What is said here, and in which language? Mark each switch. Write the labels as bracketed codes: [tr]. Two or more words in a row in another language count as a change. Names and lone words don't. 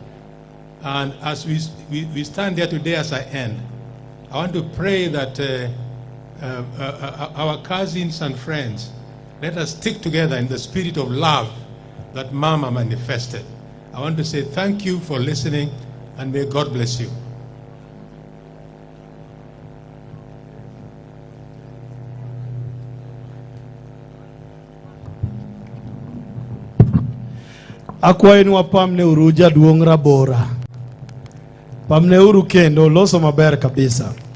[en] And as we stand there today as I end, I want to pray that our cousins and friends, let us stick together in the spirit of love that Mama manifested. I want to say thank you for listening, and may God bless you. [luo] Akwayo wapamne uru jaduong' Rabora. Pamne uru kendo loso maber kabisa.